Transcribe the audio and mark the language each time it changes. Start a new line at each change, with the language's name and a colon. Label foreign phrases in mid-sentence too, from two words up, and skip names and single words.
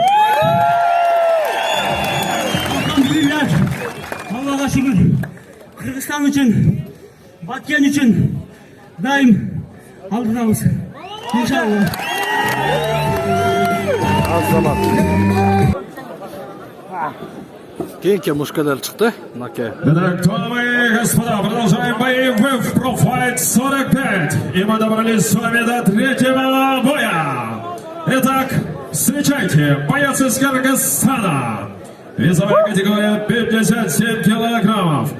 Kyrgyz: Алхамдулилlah, Аллага шүгүр. Кыргызстан үчүн, Баткен үчүн дайым алдыдабыз. Иншалла. Кейинки мушкадар чыкты. Мынакей.
Russian: Итак, дамы и господа, продолжаем бои в Профайт 45. И мы добрались с вами до третьего боя. Итак, встречайте, боец из Кыргызстана. Весовая категория 57 килограммов.